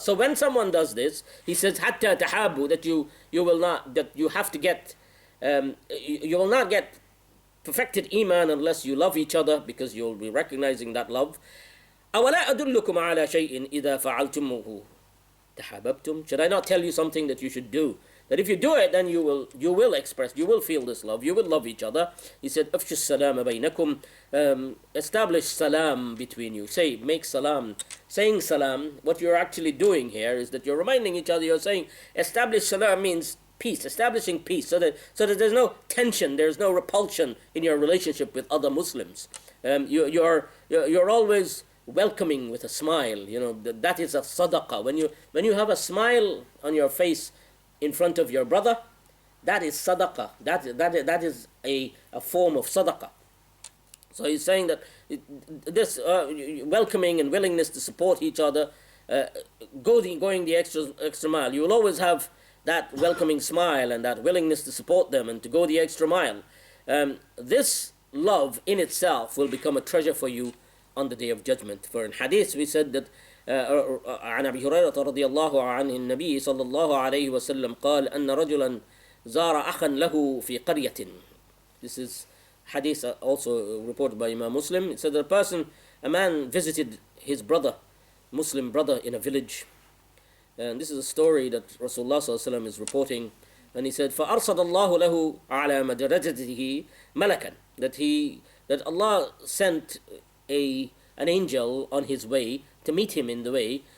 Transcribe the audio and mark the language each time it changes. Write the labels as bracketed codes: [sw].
[en] So when someone does this, he says, [ar] حَتَّى تَحَابُوا, [en] that you will not get perfected iman unless you love each other, because you'll be recognizing that love. [ar] أَوَلَا أَدُلُّكُمْ عَلَى شَيْءٍ إِذَا فَعَلْتُمُهُ تَحَابَبْتُمْ. [en] Should I not tell you something that you should do? That if you do it, then you will feel this love, you will love each other. He said, [ar] أَفْشُ السَّلَامَ بَيْنَكُمْ. [en] Establish salam between you. Make salam. Saying salam, what you're actually doing here is that you're reminding each other, you're saying, establish salam means peace, establishing peace, so that there's no tension, there's no repulsion in your relationship with other Muslims. You're always welcoming with a smile. That is a sadaqah. When you have a smile on your face in front of your brother, that is sadaqah. That is a form of sadaqah. So he's saying that this welcoming and willingness to support each other, going the extra mile. You will always have that welcoming smile and that willingness to support them and to go the extra mile. This love in itself will become a treasure for you on the Day of Judgment. For in hadith we said that [ar] عن أبي هريرة رضي الله عنه النبي صلى الله عليه وسلم قال أن رجلا زار أخا له في قرية. [en] This is hadith also reported by Imam Muslim. It said that a man visited his Muslim brother in a village. And this is a story that Rasulullah ﷺ is reporting. And he said, [ar] فَأَرْصَدَ اللَّهُ لَهُ عَلَى مَدْرَجَتِهِ مَلَكًا, [en] that Allah sent an angel on his way to meet him in the way.